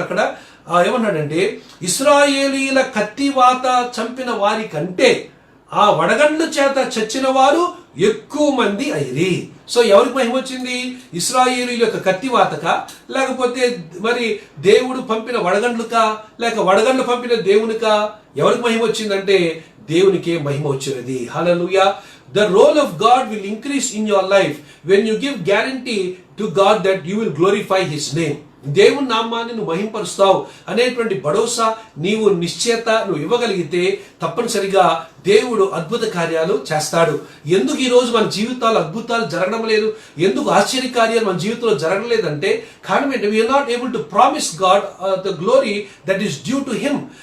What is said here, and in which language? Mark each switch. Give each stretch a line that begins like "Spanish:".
Telugu: అక్కడ ఏమన్నాడంటే, ఇశ్రాయేలీల కత్తివాత చంపిన వారి కంటే ఆ వడగండ్ల చేత చచ్చిన వారు ఎక్కువ మంది అయిరి. సో ఎవరికి మహిమ వచ్చింది? ఇశ్రాయేలీల యొక్క కత్తివాతక, లేకపోతే మరి దేవుడు పంపిన వడగండ్లుకా, లేక వడగండ్లు పంపిన దేవునికా? ఎవరికి మహిమ వచ్చిందంటే దేవునికే మహిమ వచ్చినది. హల్లెలూయా.
English: The role of God will increase in your life when you give guarantee to God that you will glorify His name.
Telugu: దేవుని నామాన్ని నువ్వు మహింపరుస్తావు అనేటువంటి భరోసా, నీవు నిశ్చయత నువ్వు ఇవ్వగలిగితే తప్పనిసరిగా దేవుడు అద్భుత కార్యాలు చేస్తాడు. ఎందుకు ఈరోజు మన జీవితాలు అద్భుతాలు జరగడం లేదు, ఎందుకు ఆశ్చర్య కార్యాలు మన జీవితంలో జరగడం లేదంటే కారణం ఏంటి?
English: We are not able to promise God the glory that is due to him.